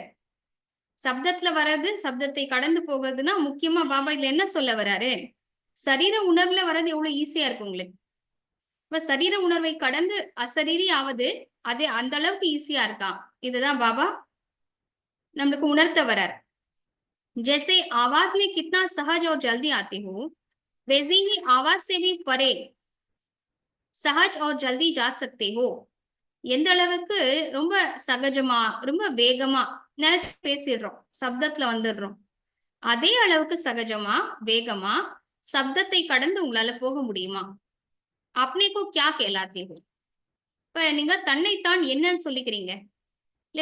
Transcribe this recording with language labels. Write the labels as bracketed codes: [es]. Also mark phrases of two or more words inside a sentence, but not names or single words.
[ta] சப்தத்துல வர்றது சப்தத்தை கடந்து போகிறதுனா முக்கியமா பாபா இதுல என்ன சொல்ல வர்றாரு, சரீர உணர்வுல வர்றது எவ்வளவு ஈஸியா இருக்கு உங்களுக்கு. இப்ப சரீர உணர்வை கடந்து அசரீரி ஆவது அதே அந்த அளவுக்கு ஈஸியா இருக்கா, இதுதான் பாபா நம்மளுக்கு உணர்த்த வர்றார். [hi] जैसे आवाज में कितना सहज और जल्दी आते हो, वैसे ही आवाज से भी परे सहज और जल्दी जा सकते हो. [ta] எந்த அளவுக்கு ரொம்ப சகஜமா ரொம்ப வேகமா நினைச்சு பேசிடுறோம், சப்தத்துல வந்துடுறோம், அதே அளவுக்கு சகஜமா வேகமா சப்தத்தை கடந்து உங்களால போக முடியுமா? [hi] अपने को क्या कहलाते हो. [ta] இப்ப நீங்க தன்னைத்தான் என்னன்னு சொல்லிக்கிறீங்க இல்ல.